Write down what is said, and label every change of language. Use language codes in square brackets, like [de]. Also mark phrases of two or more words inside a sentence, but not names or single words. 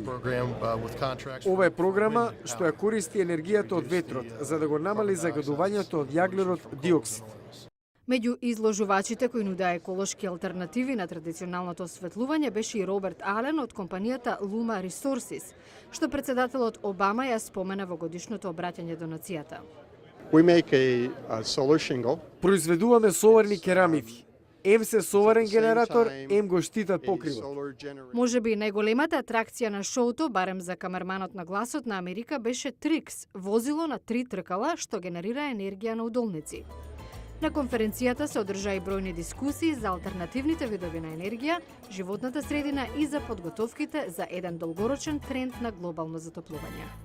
[mk] Ова е програма што ја користи енергијата од ветрот за да го намали загадувањето од јаглерод диоксид. Меѓу изложувачите кои нудеа еколошки алтернативи на традиционалното осветлување беше и Роберт Ален од компанијата Luma Resources, што председателот Обама ја спомена во годишното обраќање до нацијата. [en] We make a solar shingle. [mk] Произведуваме соларни керамити. Ем се соларен генератор, ем го штитат покривот. Можеби најголемата атракција на шоуто, барем за камерманот на гласот на Америка, беше Трикс, возило на 3 тркала што генерира енергија на удолници. На конференцијата се одржа и бројни дискусии за алтернативните видови на енергија, животната средина и за подготовките за еден долгорочен тренд на глобално затоплување.